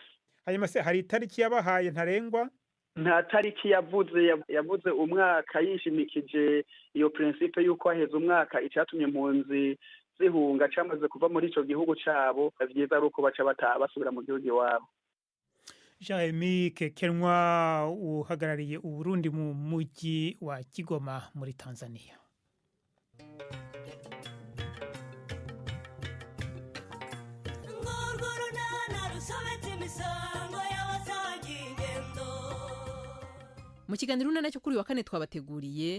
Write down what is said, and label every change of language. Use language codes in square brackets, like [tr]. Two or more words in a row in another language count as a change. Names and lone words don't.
[rw] Hanyuma se hari itariki yabahaye ntarengwa? [rn] Nta tariki yavuze umwaka yishimikije iyo principe yuko haheze umwaka icatumye impunzi zihunga camaze kuva muri ico gihugu cabo vyiza ari uko baca basubira mu gihugu iwabo. [rw] Jaime Kekenwa uhagarariye Uburundi mu mujyi wa Kigoma muri Tanzania. Mu kiganiro nacyo kuri wa kane twabateguriye